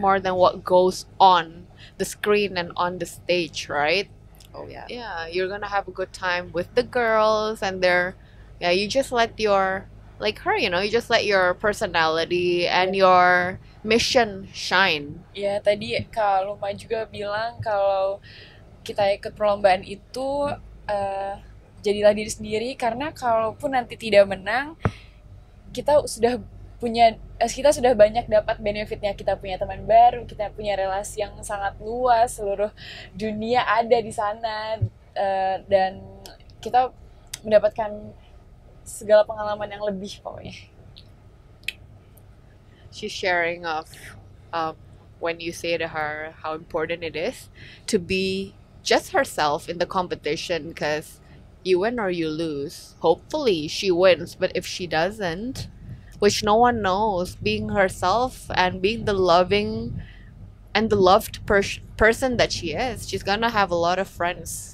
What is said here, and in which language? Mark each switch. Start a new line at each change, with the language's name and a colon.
English: more than what goes on the screen and on the stage, right? Oh yeah. Yeah, you're gonna have a good time with the girls, and you just let your, like her, you know, you just let your personality and your mission shine.
Indonesian: Ya, tadi Kak Luma juga bilang kalau kita ikut perlombaan itu jadilah diri sendiri, karena kalaupun nanti tidak menang, kita sudah banyak dapat benefitnya. Kita punya teman baru, kita punya relasi yang sangat luas, seluruh dunia ada di sana, dan kita mendapatkan segala pengalaman yang lebih pokoknya.
English: She's sharing of when you say to her how important it is to be just herself in the competition, because you win or you lose. Hopefully she wins, but if she doesn't, which no one knows, being herself and being the loving and the loved person that she is, she's gonna have a lot of friends.